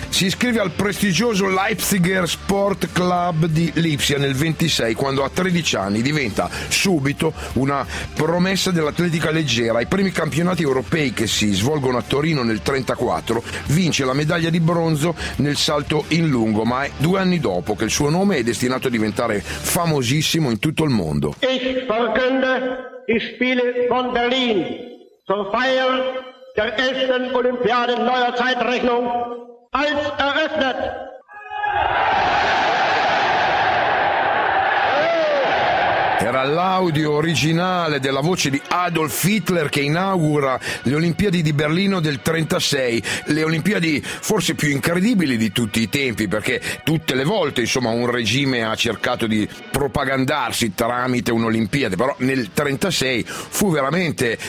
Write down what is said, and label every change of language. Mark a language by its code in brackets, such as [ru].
[it] Si iscrive al prestigioso Leipziger Sport Club di Lipsia nel 26, quando a 13 anni diventa subito una promessa dell'atletica leggera. Ai primi campionati europei che si svolgono a Torino nel 34 vince la medaglia di bronzo nel salto in lungo, ma è due anni dopo che il suo nome è destinato a diventare famosissimo in tutto il mondo. [de] Ich verkünde die Spiele von Berlin zur Feier der ersten Olympiade neuer Zeitrechnung als eröffnet. [it] Era l'audio originale della voce di Adolf Hitler che inaugura le Olimpiadi di Berlino del 36, le Olimpiadi forse più incredibili di tutti i tempi, perché tutte le volte, insomma, un regime ha cercato di propagandarsi tramite un'Olimpiade, però nel 36 fu veramente,